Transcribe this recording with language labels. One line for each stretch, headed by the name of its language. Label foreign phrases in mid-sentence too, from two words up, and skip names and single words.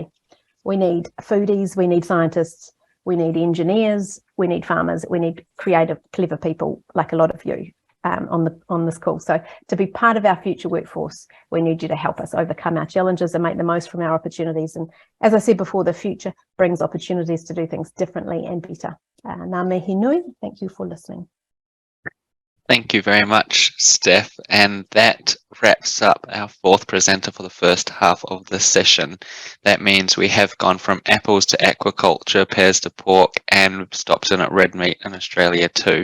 English: We need foodies, we need scientists, we need engineers, we need farmers, we need creative, clever people like a lot of you on this call. So to be part of our future workforce, we need you to help us overcome our challenges and make the most from our opportunities. And as I said before, the future brings opportunities to do things differently and better.
Māori: Ngā mihi nui,
English: thank you for listening. Thank you very much, Steph. And that wraps up our fourth presenter for the first half of this session. That means we have gone from apples to aquaculture, pears to pork, and we've stopped in at red meat in Australia too.